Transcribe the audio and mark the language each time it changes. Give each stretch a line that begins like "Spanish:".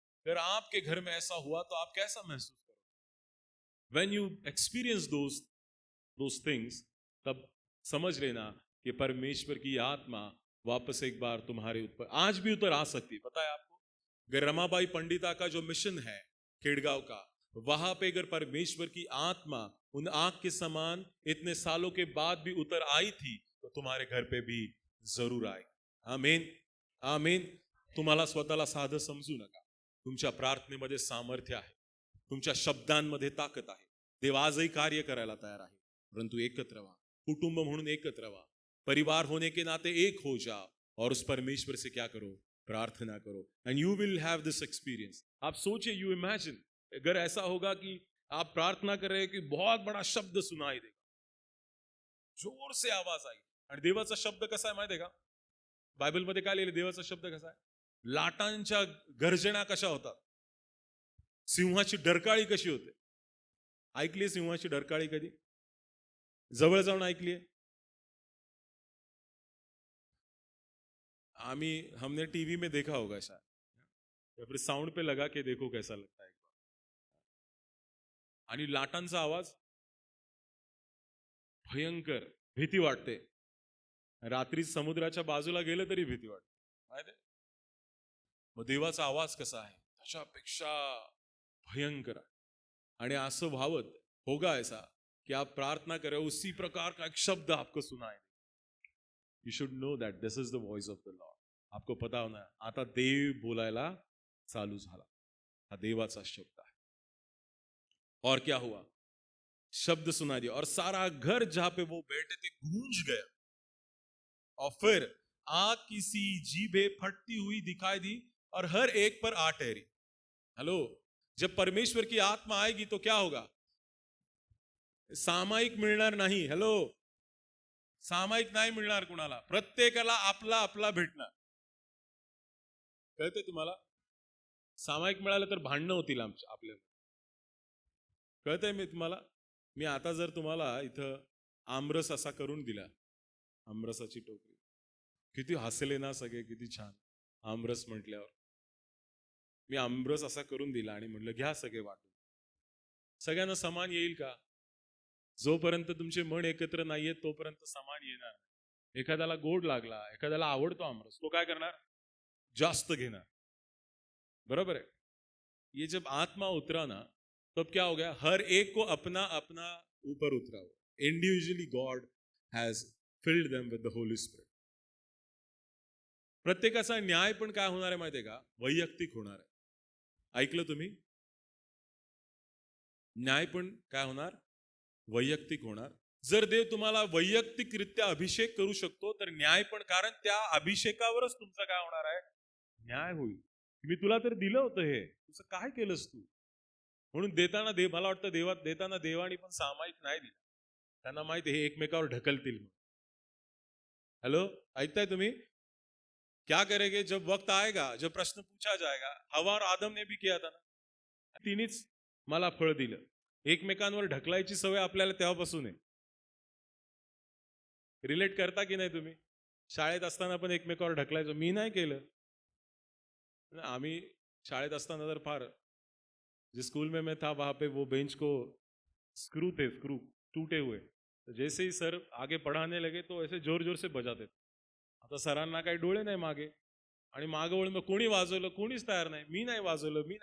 Hindi: अगर आपके घर में ऐसा हुआ तो आप कैसा महसूस करोगे?
English: When you experience those things,
Hindi: तब समझ लेना कि परमेश्वर की आत्मा वापस एक बार तुम्हारे ऊपर आज भी उतर आ सकती है. पता है आपको, अगर रमाबाई पंडिता का जो मिशन है खेड़गांव का, वहां पे अगर परमेश्वर की आत्मा उन आग के समान इतने सालों के बाद भी उतर आई थी, तो तुम्हारे घर पे भी जरूर आए. आमीन, आमीन.
Marathi: तुम्हाला स्वतःला साधं समजू नका. तुमच्या प्रार्थनेमध्ये सामर्थ्य आहे, तुमच्या शब्दांमध्ये ताकद आहे. देव आजही कार्य करायला तयार आहे. परंतु एकत्र व्हा, कुटुंब म्हणून एकत्र व्हा,
Hindi: परिवार होने के नाते एक हो जाओ और उस परमेश्वर से क्या करो? प्रार्थना करो.
English: And you will have this experience.
Hindi: आप सोचिए,
English: you imagine,
Hindi: अगर ऐसा होगा कि आप प्रार्थना कर रहे हैं कि बहुत बड़ा शब्द सुनाई देगा, जोर से आवाज आई.
Marathi: आणि देवाचा शब्द कसा आहे माहिती आहे का? बायबलमध्ये काय लिहिलं? देवाचा शब्द कसा आहे? लाटांच्या गर्जना कशा होतात, सिंहाची डरकाळी कशी होते. ऐकली सिंहाची डरकाळी कधी? जवळ जाऊन ऐकलीये?
Hindi: हमने टीवी में देखा होगा शायद, या फिर साउंड पे लगा के देखो कैसा लगता है.
Marathi: आणि लाटांचा आवाज भयंकर, भीती वाटते. रात्री समुद्राच्या बाजूला गेलं तरी भीती वाटते, माहिती आहे? मग देवाचा आवाज कसा आहे? त्याच्यापेक्षा भयंकर आहे. आणि असं व्हावत
Hindi: होगा ऐसा कि आप प्रार्थना करें, उसी प्रकार का एक शब्द आपको सुनाए.
English: You should know that this is the voice of the lord.
Hindi: आपको पता होना,
Marathi: आता देव बोलायला चालू झाला. हा देवाचा शब्द आहे.
Hindi: और क्या हुआ? शब्द सुना दिया और सारा घर जहां पे वो बैठे थे गूंज गया, और फिर आग की सी जीभें फटती हुई दिखाई दी और हर एक पर आ ठहरी. हेलो, जब परमेश्वर की आत्मा आएगी तो क्या होगा?
Marathi: सामायिक मिळणार नाही. हॅलो, सामायिक नाही मिळणार कुणाला, प्रत्येकाला आपला आपला भेटणार. कळतंय तुम्हाला? सामायिक मिळालं तर भांडणं होतील आपल्याला. कळतंय मी तुम्हाला? मी आता जर तुम्हाला इथं आमरस असा करून दिला, आमरसाची टोकरी, किती हसले ना सगळे, किती छान आमरस म्हटल्यावर. मी आमरस असा करून दिला आणि म्हटलं घ्या सगळे वाटून. सगळ्यांना समान येईल का? जोपर्यंत तुमचे मन एकत्र नाहीये तोपर्यंत समान येणार. एखाद्याला गोड लागला, एखाद्याला आवडतो आमरस, तो काय करणार? जास्त घेणार.
Hindi: बरोबर है? ये जब आत्मा उतरा ना, तब क्या हो गया? हर एक को अपना अपना ऊपर उतरा हो.
English: Individually God has filled them with the Holy Spirit.
Marathi: प्रत्येकाचा न्याय पण काय होणार आहे माहितीये का? वैयक्तिक होणार आहे. ऐकलं तुम्ही? न्याय पण काय होणार? वैयक्तिक होणार. जर देव तुम्हाला वैयक्तिकरित्या अभिषेक करू शकतो तर न्याय पण, कारण त्या अभिषेकावरच तुमचं काय होणार आहे? न्याय होईल. मी तुला तर दिलं होतं, हे तुझं काय केलंस तू? म्हणून देताना मला वाटतं देताना देवानी पण सामायिक नाही दिलं. त्यांना माहिती हे एकमेकावर ढकलतील. हेलो, ऐकताय तुम्ही?
Hindi: क्या करेंगे जब वक्त आएगा, जब प्रश्न पूछा जाएगा. हवा और आदम ने भी किया था ना.
Marathi: तिनेच मला फळ दिलं. एकमेकांवर ढकलायची सवय आपल्याला तेव्हापासून आहे. रिलेट करता की नाही तुम्ही? शाळेत असताना पण एकमेकावर ढकलायचो. मी नाही केलं. आम्ही शाळेत असताना तर फार,
Hindi: जिस स्कूल में मैं था वहां पे वो बेंच को स्क्रू टूटे हुए, तो जैसे ही सर आगे पढ़ाने लगे तो ऐसे जोर जोर से बजाते.
Marathi: आता सरांना काही डोळे नाही मागे, आणि मागे वळून कोणी वाजवलं, कोणीच तयार नाही. मी नाही वाजवलं.